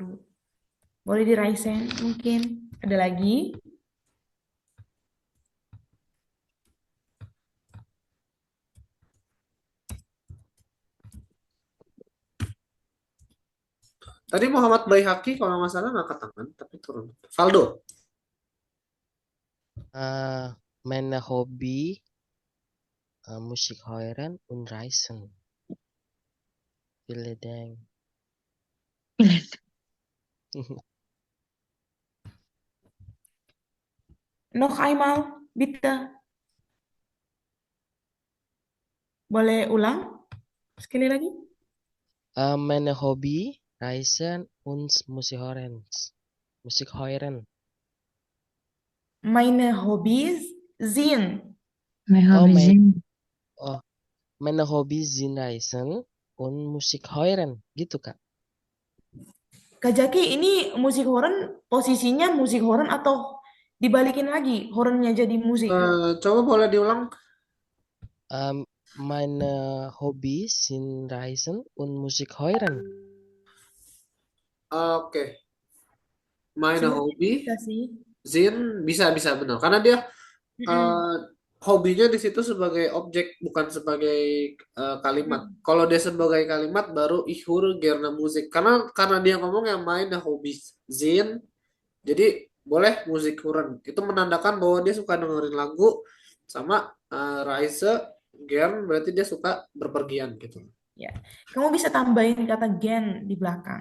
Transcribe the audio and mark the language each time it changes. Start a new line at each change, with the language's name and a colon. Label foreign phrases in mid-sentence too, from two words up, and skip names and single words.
Indonesian: Boleh di raise hand mungkin. Ada lagi? Tadi Muhammad Baihaqi kalau nggak salah ngangkat tangan tapi turun. Faldo.
German: Meine Hobby Musik hören und reisen. Vielen Dank. Noch einmal, bitte.
Indonesian: Boleh ulang? Sekali lagi?
German: Meine Hobby reisen und Musik hören. Musik hören. Meine Hobbys sind. Meine Hobbys sind reisen und Musik hören.
Indonesian: Gitu, Kak. Kak Jaki, ini
German: musik horor
Indonesian: posisinya
German: musik horor
Indonesian: atau dibalikin lagi horornya jadi musik? Coba boleh diulang.
German: Meine Hobbys sind Reisen und Musik hören. Oke, meine
Indonesian: Sebenarnya Hobby, bisa sih. Zin bisa benar karena dia Mm-mm. hobinya di situ sebagai objek bukan sebagai kalimat. Mm. Kalau dia sebagai kalimat baru
German: ich höre gerne Musik
Indonesian: karena dia ngomong yang
German: meine Hobbys Zin,
Indonesian: jadi boleh
German: musik hören.
Indonesian: Itu menandakan bahwa dia suka dengerin lagu sama
German: Reise gern
Indonesian: berarti dia suka berpergian gitu. Ya, kamu bisa tambahin kata gen di belakang.